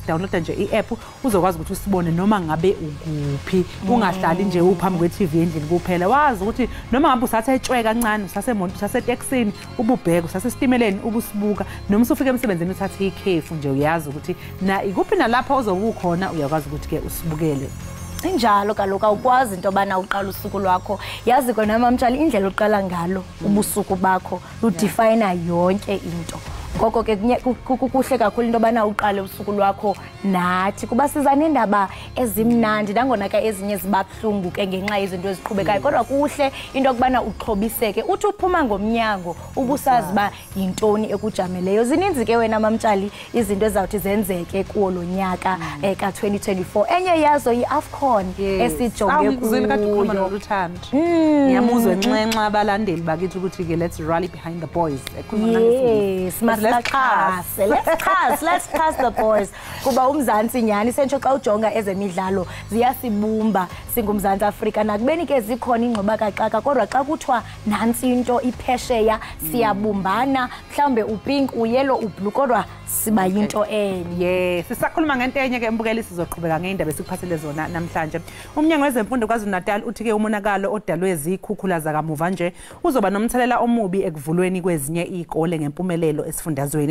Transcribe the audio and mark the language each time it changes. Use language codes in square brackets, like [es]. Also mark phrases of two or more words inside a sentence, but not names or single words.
[zu] Download nje i-app uzokwazi ukuthi usibone noma ngabe ukuphi, ungahlali nje uphambi kwe-TV endlini kuphela. Wazi ukuthi noma ngabe usathe etshwe kancane, usasemonto, usaseteksini, ububheka, usasestimeleni, ubusibuka, noma usufika emsebenzini uthathe ikhefu nje, uyazi ukuthi na ikuphi nalapha ozobukhona uyakwazi ukuthi ke usibukele. [xh] Injalo kaloku awukwazi into bana uqala usuku lwakho, yazi kona mamtshali indlela uqala ngalo ubusuku bakho ludefine yonke into. Ngoko ke kuhle kakhulu into bana uqale usuku lwakho nathi kuba siza nendaba ezimnandi nangona ke ezinye zibabuhlungu ke ngenxa yezinto eziqhubekayo, kodwa kuhle into kubana uxhobiseke uthi uphuma ngomnyango ubusazi ba yintoni ekujameleyo. Zininzi ke wena mamtshali izinto ezawuthi zenzeke kuwo lo nyaka ka 2024. Enye yazo yi-AFCON esijonge kuyo. [zu] Ngiyamuzwe nxenxa abalandeli bakithi ukuthi ke [en] let's rally behind the boys. Yes, let's cast the boys. [xh] Kuba uMzantsi nyani sentsho xa ujonga ezemidlalo ziyasibumba singumzantsi Afrika, nakubeni ke zikhona ingxoba kaxaka, kodwa xa kuthiwa nantsi into iphesheya siyabumbana, mhlawumbe upink, uyellow, ublue, kodwa siba yinto enye. [zu] Sisakhuluma ngento enye ke mbukeli, sizoqhubeka ngeindaba esikuphathele zona namhlanje. Umnyango wezemfundo KwaZulu-Natal uthi ke umonakalo odalwe izikhukhula zakamuva nje uzoba nomthelela omubi ekuvulweni kwezinye izikole ngempumelelo esifundazweni.